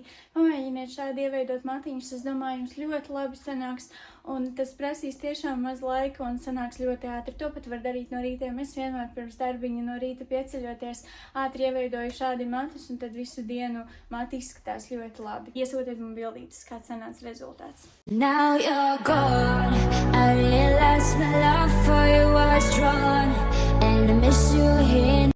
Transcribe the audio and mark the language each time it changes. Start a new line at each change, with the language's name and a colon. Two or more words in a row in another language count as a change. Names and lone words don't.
Latvian: Pamēģiniet šādi ieveidot matiņus. Es domāju, jums ļoti labi sanāks. Un tas prasīs tiešām maz laika un sanāks ļoti ātri. To pat var darīt no rītiem. Es vienmēr pirms darbiņa no rīta pieceļoties ātri ieveidoju šādi matus, un tad visu dienu mati izskatās ļoti labi. Iesūtiet man bildītes, kāds sanāca rezultāts.
English: Now you're gone. I realize my love for you was drawn, and I miss you here.